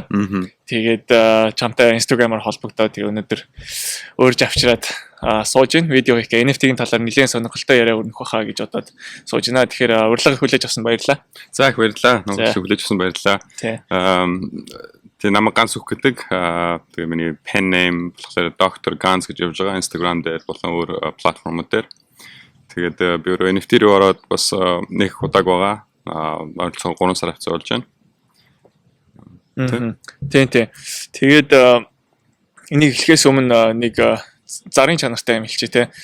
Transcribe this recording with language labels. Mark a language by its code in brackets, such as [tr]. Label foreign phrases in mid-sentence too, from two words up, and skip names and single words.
[mn] Тэгээд чамтай Instagram-аар холбогдоод тэгээд өнөөдөр өөрж авчираад сууж ин видео хийх NFT-ийн талаар нэлээд сонирхолтой яриа өрнөх байхаа гэж бодоод сууж байна. Тэгэхээр урилга хүлээж авсан баярлалаа. За их баярлалаа. Намайг хүлээж авсан баярлалаа. Тэгээ намайг ганц үг гэдэг. Тэгээ миний [en] pen name [mn] болохоор Dr. Gans гэж явж байгаа Instagram дээр болон өөр платформуд дээр. Тэгээд би өөрөө NFT рүү ороод бас нэг удааг байгаа. Ойролцоогоор 3 сар авцаа болж байна. Тийм. Тэгээд энийг эхлэхээс өмнө нэг зарын чанартай юм хэлчихэ те.